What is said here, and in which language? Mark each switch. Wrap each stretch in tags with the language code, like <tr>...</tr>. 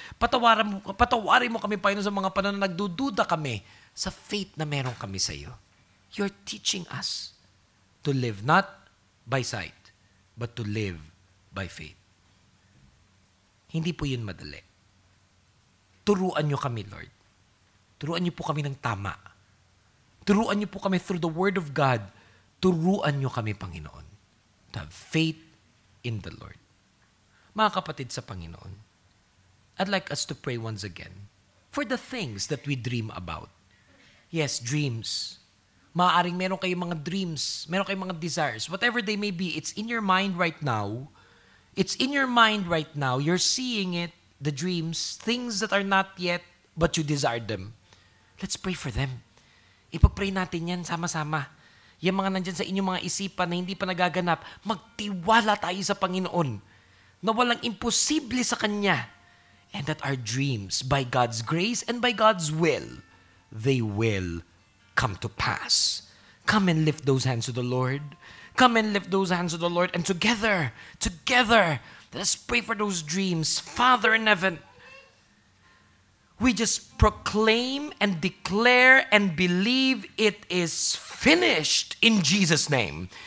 <tl>Patawarin mo kami, Panginoon, sa mga panahon na nagdududa kami sa faith na meron kami sa iyo.</tl> <en>You're teaching us to live not by sight, but to live by faith.</en> <tl>Hindi po yun madali. Turuan niyo kami, Lord. Turuan niyo po kami ng tama. Turuan niyo po kami through the Word of God. Turuan niyo kami, Panginoon,</tl> <en>to have faith in the Lord.</en> <tl>Mga kapatid sa Panginoon,</tl> <en>I'd like us to pray once again for the things that we dream about. Yes, dreams.</en> <tl>Maaaring meron kayong mga dreams, meron kayong mga desires,</tl> <en>whatever they may be, it's in your mind right now. It's in your mind right now. You're seeing it, the dreams, things that are not yet, but you desire them. Let's pray for them.</en> <tl>Ipag-pray natin yan sama-sama. Yung mga nandyan sa inyong mga isipan na hindi pa nagaganap, magtiwala tayo sa Panginoon na walang imposible sa Kanya.</tl> <en>And that our dreams, by God's grace and by God's will, they will come to pass. Come and lift those hands to the Lord. Come and lift those hands to the Lord, and together, let's pray for those dreams. Father in heaven, we just proclaim and declare and believe it is finished in Jesus' name.</en>